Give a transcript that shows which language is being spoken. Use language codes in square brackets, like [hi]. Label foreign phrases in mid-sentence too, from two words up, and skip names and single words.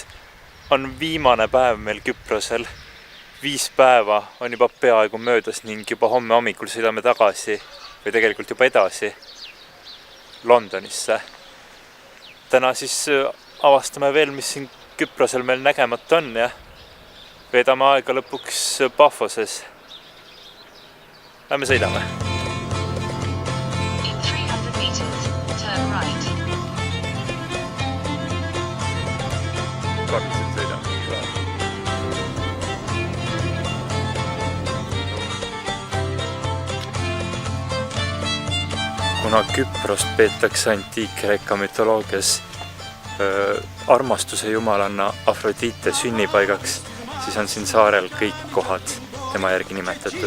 [et] On viimane päev meil Küprosel. 5 päeva on juba peaaegu möödas ning juba homme hommikul sõidame tagasi või tegelikult juba edasi Londonisse. Täna siis avastame veel, mis siin Küprosel meil nägemata on ja veedame aega lõpuks Pafoses. Lähme sõidame. [en] In 300 meters, turn right. [et] Praktiliselt sõidame. Kuna Küprost peetakse antiik-Kreeka mütoloogias armastuse jumalanna Afrodite sünnipaigaks, siis on siin saarel kõik kohad tema järgi nimetatud.